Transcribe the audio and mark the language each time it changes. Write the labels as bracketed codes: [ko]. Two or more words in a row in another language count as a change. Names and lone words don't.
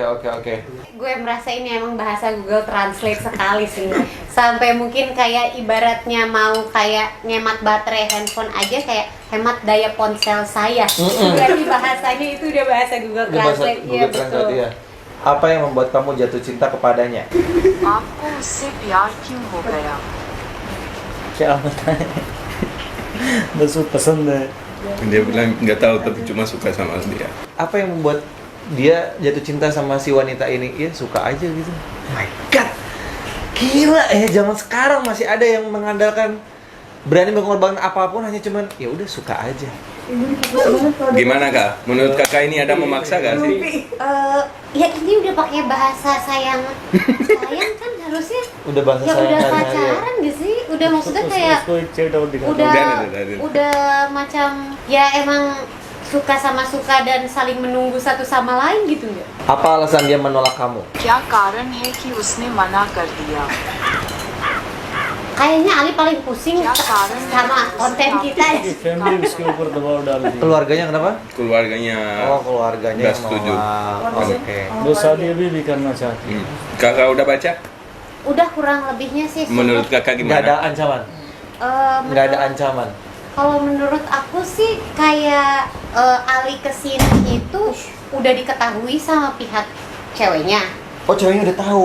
[id] Gue merasa ini emang bahasa Google Translate sekali sih. Sampai mungkin kayak ibaratnya mau kayak ngemat baterai handphone aja kayak hemat daya ponsel saya. Berarti bahasanya itu udah bahasa Google Translate. Iya betul. Iya. Apa yang membuat kamu jatuh cinta kepadanya? [hi] आपको उससे प्यार क्यों हो गया? क्या बताएं बस वो पसंद है [id] Dia bilang nggak tahu tapi cuma suka sama dia. Apa yang membuat dia jatuh cinta sama si wanita ini? Ya suka aja gitu. [en] Oh my god. [id] Gila ya, zaman sekarang masih ada yang mengandalkan berani mengorbankan apapun hanya cuman ya udah suka aja. Gimana Kak? Menurut Kakak ini ada memaksa gak sih? Ya ini udah pakai bahasa sayang kan harusnya. Udah bahasa Ya sayang udah hari-hari ya. pacaran gak sih? Udah maksudnya kayak [hi] उसको एक चेट और दिखा [id] udah macam ya emang suka sama suka dan saling menunggu satu sama lain gitu nggak? Apa alasan dia menolak kamu? [hi] क्या कारण है कि उसने मना कर दिया? [id] Kayaknya Ali paling pusing Ya, karena sama konten kita ya. [hi] फैमिली उसके ऊपर दबाव डाल दी [id] Keluarganya kenapa? Keluarganya Oh, keluarganya nggak yang setuju. menolak. Oke. [hi] वो शादी अभी भी करना चाहती है [id] Kakak udah baca? Udah kurang lebihnya sih. Menurut Kakak Nggak ada gimana? ancaman. Eh, Nggak ada menurut- ancaman. Kalau menurut aku sih kayak Ali kesini itu udah diketahui sama pihak ceweknya. Oh, ceweknya udah tahu